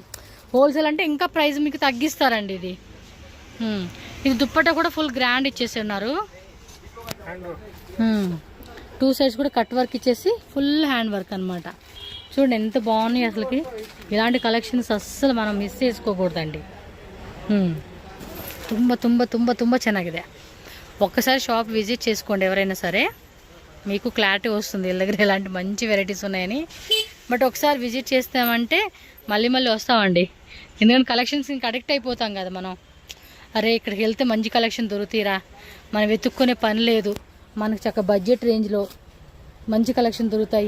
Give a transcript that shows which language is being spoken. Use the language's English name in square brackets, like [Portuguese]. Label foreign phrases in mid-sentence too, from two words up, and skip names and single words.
[Telugu] హోల్సేల్ అంటే ఇంకా ప్రైస్ మీకు తగ్గిస్తారండి ఇది. ఇది దుప్పట్టా కూడా [English] full grand [Telugu] ఇచ్చేస్తున్నారు. 2 సైడ్స్ కూడా [English] cut work [Telugu] ఇచ్చేసి [English] full hand work [Telugu] అనమాట. చూడండి ఎంత బాగున్నాయి అసలుకి. ఇలాంటి కలెక్షన్స్ అస్సలు మనం మిస్ చేసుకోకూడదండి. [Kannada] ತುಂಬ ತುಂಬ ತುಂಬ ತುಂಬ ಚೆನ್ನಾಗಿದೆ. [Telugu] ఒక్కసారి [English] shop visit [Telugu] చేసుకోండి ఎవరైనా సరే, మీకు క్లారిటీ వస్తుంది వీళ్ళ దగ్గర ఇలాంటి మంచి వెరైటీస్ ఉన్నాయని. బట్ ఒకసారి విజిట్ చేస్తామంటే మళ్ళీ మళ్ళీ వస్తామండి. ఎందుకంటే కలెక్షన్స్ ఇంకా అడిక్ట్ అయిపోతాం కదా మనం. అరే ఇక్కడికి వెళ్తే మంచి కలెక్షన్ దొరుకుతాయిరా, మనం వెతుక్కునే పని లేదు, మనకు చక్క [English] budget rangelo [Telugu] మంచి కలెక్షన్ దొరుకుతాయి.